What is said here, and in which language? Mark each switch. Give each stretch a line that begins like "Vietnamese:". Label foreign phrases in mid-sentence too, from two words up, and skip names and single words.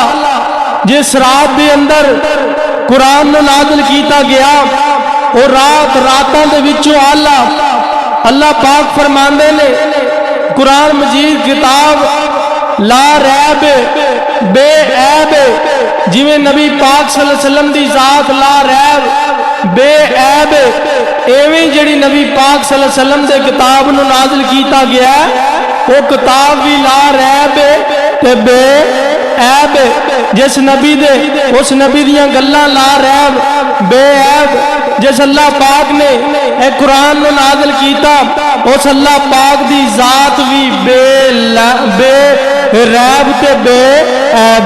Punjabi: جس رات دے اندر قرآن نوں نازل کیتا گیا وہ رات راتاں دے وچوں اعلیٰ. اللہ پاک فرماندے نے قرآن مجید کتاب
Arabic: لا ريب
Punjabi: بے عیب، جویں نبی پاک
Arabic: صلى الله عليه وسلم
Punjabi: دی ذات
Arabic: لا ريب
Punjabi: بے عیب، ایویں جیہڑی نبی پاک
Arabic: صلى الله عليه وسلم
Punjabi: دے کتاب نوں نازل کیتا گیا وہ کتاب بھی
Arabic: لا ريب
Punjabi: تے بے عیب. جس نبی دے اس نبی دیاں گلاں
Arabic: لا ريب
Punjabi: بے عیب. جس اللہ پاک نے اے قرآن نوں نازل کیتا اس اللہ پاک دی ذات بھی بے ریب تے بے عیب.